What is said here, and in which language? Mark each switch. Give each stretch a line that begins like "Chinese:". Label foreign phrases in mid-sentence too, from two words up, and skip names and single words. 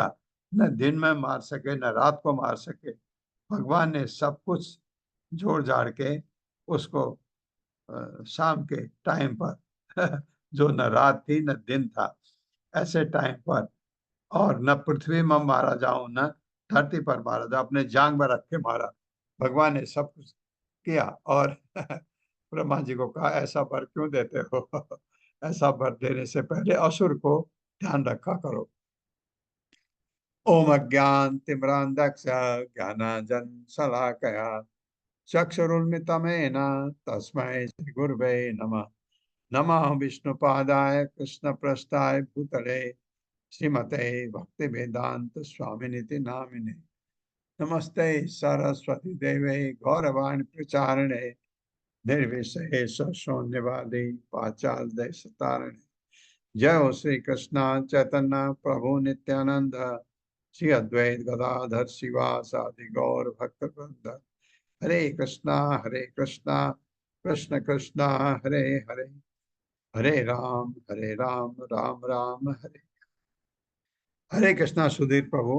Hindi: न दिन में मार सके, न रात को मार सके। भगवान ने सब कुछ जोड़ जाड़ के उसको शाम के टाइम पर जो न रात थी न दिन था, ऐसे टाइम पर, और न पृथ्वी में मारा जाऊं न धरती पर मारा जाऊं, अपने जांग में रख के मारा। भगवान ने सब कुछ किया और ब्रह्मा जी को कहा ऐसा वर क्यों देते हो। ऐसा वर देने से पहले असुर को ध्यान रखा करो।
Sanskrit: ओम अज्ञान तिम्रांधक्ष ज्ञानांजन शलाकया चक्षुरुन्मिलितं येन तस्मै श्री गुरवे नमः। नमः विष्णुपादाय कृष्ण प्रस्थाय भूतले श्रीमते भक्ति वेदांत स्वामिनिति नामिने। नमस्ते सरस्वती देवे गौरवाणी प्रचारिणे निर्विशेष शून्यवादी पाचाल सतारिणे। जय हो श्री कृष्ण चैतन्य प्रभु नित्यानंद श्री अद्वैत गदाधर शिवासादि गौर भक्त वृंद। हरे कृष्णा कृष्ण कृष्णा हरे हरे, हरे राम राम राम हरे।
Hindi: हरे कृष्णा सुधीर प्रभु।